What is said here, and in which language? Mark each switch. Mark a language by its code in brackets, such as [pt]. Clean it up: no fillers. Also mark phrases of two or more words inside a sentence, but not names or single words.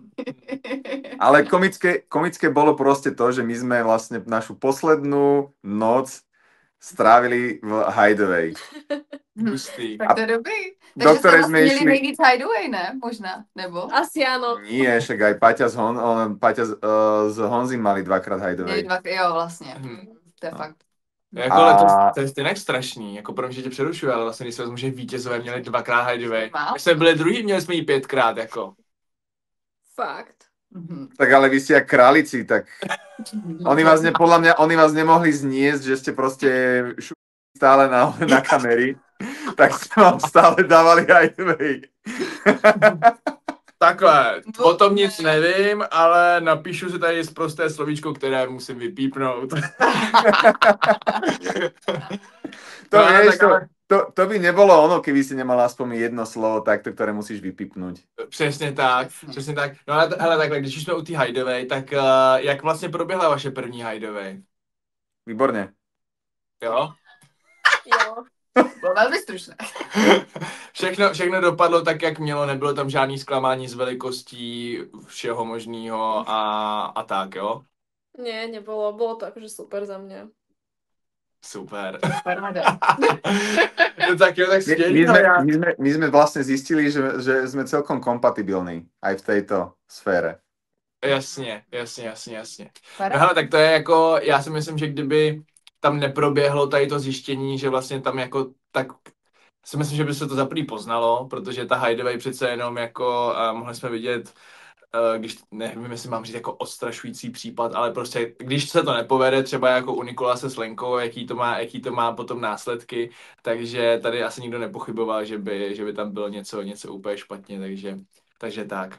[sk] Ale komické bolo proste to, že my sme vlastne našu poslednú noc strávili v Hideaway. [cs] Tak to je dobrý. [sk] Do Takže ktorej ste sme vlastne išli... [cs] měli nejvíc Hideaway, ne? Možná, nebo? [sk] Asi áno. Nie, však aj Paťa s Honzim mali dvakrát Hideaway. [cs] Jo, vlastně. To je fakt. Jako, ale to je stejně strašný, jako pro mě, že tě přerušuju, ale vlastně když se vezmu, že vítězové měli 2x Hideaway. My jsme byli druhý, měli jsme jí 5x, jako. Fakt. [sk] Tak ale vy ste jak králici, tak podľa mňa oni vás nemohli zniesť, že ste proste stále na kamery, tak ste vám stále dávali Hideaway. [cs] Takhle, o tom nic nevím, ale napíšu si tady prosté slovíčko, které musím vypípnout. [sk] To by nebolo ono, keby si nemal aspoň jedno slovo takto, ktoré musíš vypípnout. [cs] Přesně tak. No ale hele, takhle, když jsme u té Hideaway, tak jak vlastně proběhla vaše první Hideaway? Výborně. Jo? Jo. Bylo velmi stručné. Všechno dopadlo tak, jak mělo, nebylo tam žádný zklamání z velikostí, všeho možného a tak, jo? [sk] Nie, nebolo. Bolo to akože super za mňa. Super. No tak jo, tak my sme vlastne zistili, že sme celkom kompatibilní aj v tejto sfére. [cs] Jasně. No hele, tak to je jako, já si myslím, že kdyby tam neproběhlo tady to zjištění, že vlastně tam jako tak si myslím, že by se to za první poznalo, protože ta Hideaway přece jenom jako mohli jsme vidět, když nevím, jestli mám říct jako odstrašující případ, ale prostě když se to nepovede, třeba jako u Nikolase s Lenkou, jaký to má potom následky, takže tady asi nikdo nepochyboval, že by tam bylo něco úplně špatně, takže tak.